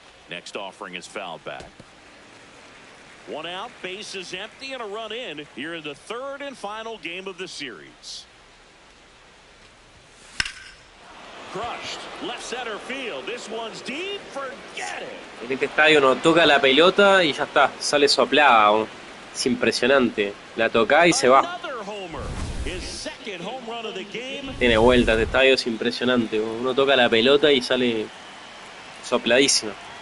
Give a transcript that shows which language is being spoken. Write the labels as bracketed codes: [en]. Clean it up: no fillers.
[en] Next offering is fouled back. One out, base is empty, and a run in here in the third and final game of the series. Crushed, left center field. This one's deep, forget it. [es] En este estadio no toca la pelota y ya está, sale soplada. Es impresionante. La toca y se va. [en] Another homer. His second home run of the game. [es] Tiene vueltas, este estadio es impresionante. Uno toca la pelota y sale sopladísimo.